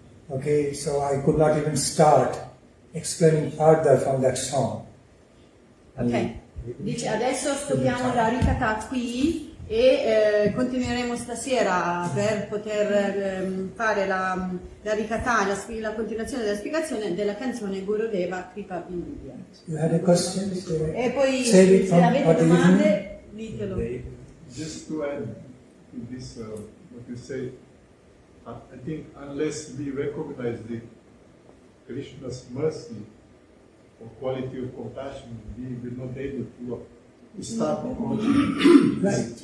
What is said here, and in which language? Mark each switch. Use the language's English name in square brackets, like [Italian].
[English] Okay, so I could not even start explaining further from that song. [Italian] Ok, dice adesso stoppiamo la Harikatha qui e continueremo stasera per poter fare la Harikatha, la continuazione della spiegazione della canzone Gurudeva Kripa Vindhya. [English] You had a question? [Italian] E poi [English] Say [Italian] se avete domande ditelo. [English] Just to add to this, what you say, I think unless we recognize the Krishna's mercy or quality of compassion, we will not be able to start approaching. Right.